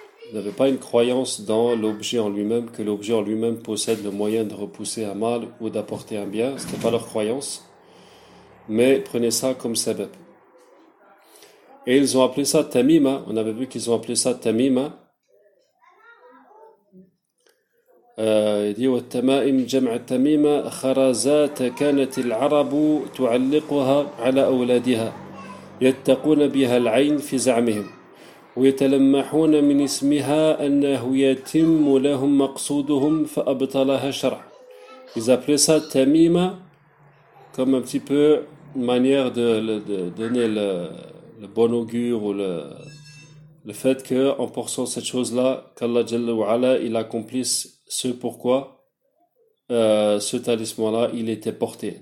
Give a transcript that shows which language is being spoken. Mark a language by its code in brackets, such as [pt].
[fr] Ils n'avaient pas une croyance dans l'objet en lui-même, que l'objet en lui-même possède le moyen de repousser un mal ou d'apporter un bien. Ce n'était pas leur croyance. Mais ils prenaient ça comme sebeb. Et ils ont appelé ça tamima. On avait vu qu'ils ont appelé ça tamima. [ar] يديو التمائم جمع التميمة خرزات كانت العرب تعلقها على أولادها يتقون بها العين في زعمهم ويتلمحون من اسمها أنه يتم لهم مقصودهم فأبطلها شرع. [fr] Ils appelaient ça tamima comme un petit peu manière de donner le bon augure ou le fait que en portant cette chose là qu'Allah Jalla wa Ala il accomplisse ce pourquoi ce talisman-là, il était porté.